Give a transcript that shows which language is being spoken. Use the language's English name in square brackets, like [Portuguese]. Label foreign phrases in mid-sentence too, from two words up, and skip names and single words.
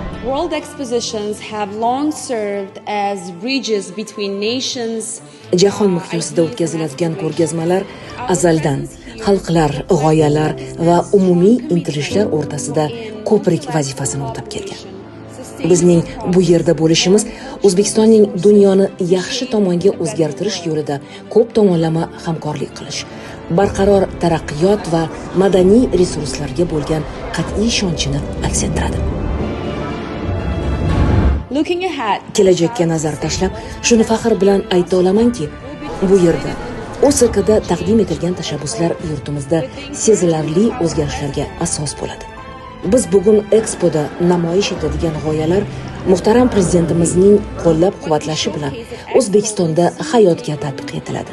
[English] world expositions have long served as bridges between nations. [Uzbek] Jahon miqyosida o'tkaziladigan ko'rgazmalar azaldan xalqlar, g'oyalar va umumiy intilishlar o'rtasida ko'prik vazifasini o'tab kelgan. Bizning bu yerda bo'lishimiz O'zbekistonning dunyoni yaxshi tomonga o'zgartirish yo'lida ko'p tomonlama hamkorlik qilish, barqaror taraqqiyot va madaniy resurslarga bo'lgan qat'iy ishonchini aks ettiradi. [English] Looking ahead, [Uzbek] Kelajakka nazar tashlab, shuni faxr bilan ayta olamanki, bu yerda OSKda taqdim etilgan tashabbuslar yurtimizda sezilarli o'zgarishlarga asos bo'ladi. Biz bugun Expoda namoyish etadigan g'oyalar muhtaram prezidentimizning qo'llab-quvvatlashi bilan O'zbekistonda hayotga tatbiq etiladi.